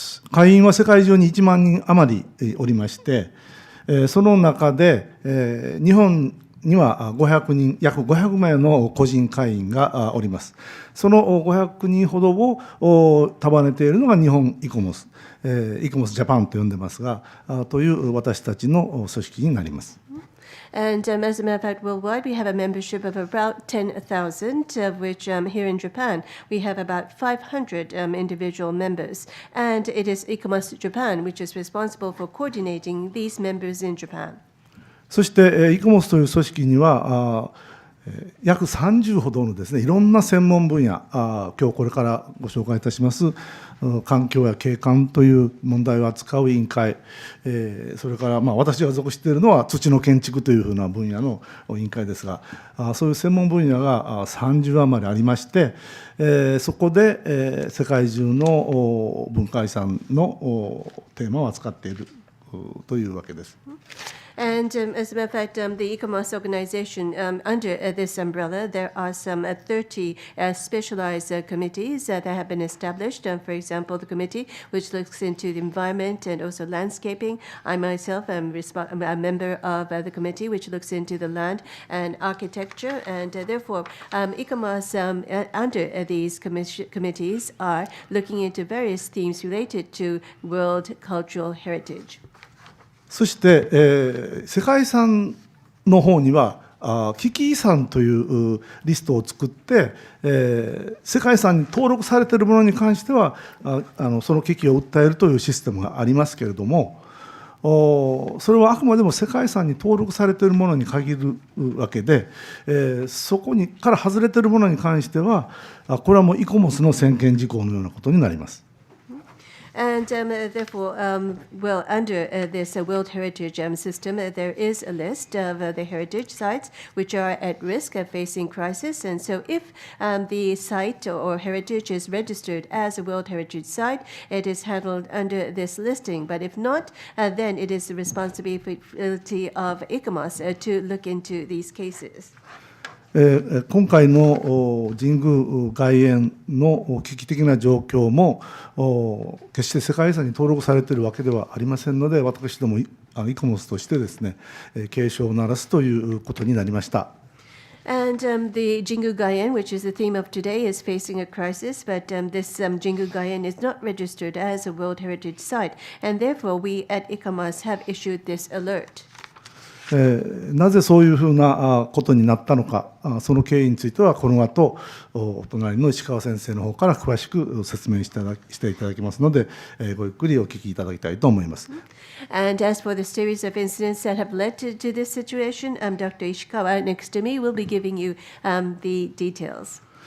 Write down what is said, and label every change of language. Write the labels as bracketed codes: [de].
[ja] 会員は世界中に1万人余りおりまして、その中で日本には500人、約500名の個人会員がおります。その500人ほどを束ねているのが日本イコモス、イコモスジャパンと呼んでますが、という私たちの組織になります。 [en] And as a matter of fact, worldwide, we have a membership of about 10,000, of which here in Japan, we have about 500 individual members. And it is ICOMOS Japan, which is responsible for coordinating these members in Japan. [ja] そしてイコモスという組織には約30ほどのですね、いろんな専門分野、今日これからご紹介いたします環境や景観という問題を扱う委員会、それから私が属しているのは土の建築というふうな分野の委員会ですが、そういう専門分野が30余りありまして、そこで世界中の文化遺産のテーマを扱っているというわけです。 [en] And as a matter of fact, the ICOMOS organization, under this umbrella, there are some 30 specialized committees that have been established. For example, the committee which looks into the environment and also landscaping. I myself am a member of the committee which looks into the land and architecture. And therefore, ICOMOS under these committees are looking into various themes related to world cultural heritage. [ja] そして、世界遺産の方には危機遺産というリストを作って、世界遺産に登録されているものに関してはその危機を訴えるというシステムがありますけれども、それはあくまでも世界遺産に登録されているものに限るわけで、そこから外れているものに関してはこれはもうイコモスの専権事項のようなことになります。 [en] And therefore, under this World Heritage system, there is a list of the heritage sites which are at risk of facing crisis. And so if the site or heritage is registered as a World Heritage Site, it is handled under this listing. But if not, then it is the responsibility of ICOMOS to look into these cases. [ja] 今回の神宮外苑の危機的な状況も決して世界遺産に登録されているわけではありませんので、私どもイコモスとしてですね、警鐘を鳴らすということになりました。 [en] And the Jingu Gaien, which is the theme of today, is facing a crisis, but this Jingu Gaien is not registered as a World Heritage Site, and therefore we at ICOMOS have issued this alert. [ja] なぜそういうふうなことになったのか、その経緯についてはこの後お隣の石川先生の方から詳しく説明していただきますので、ごゆっくりお聞きいただきたいと思います。 [en] And as for the series of incidents that have led to this situation, Dr. Ishikawa next to me will be giving you the details.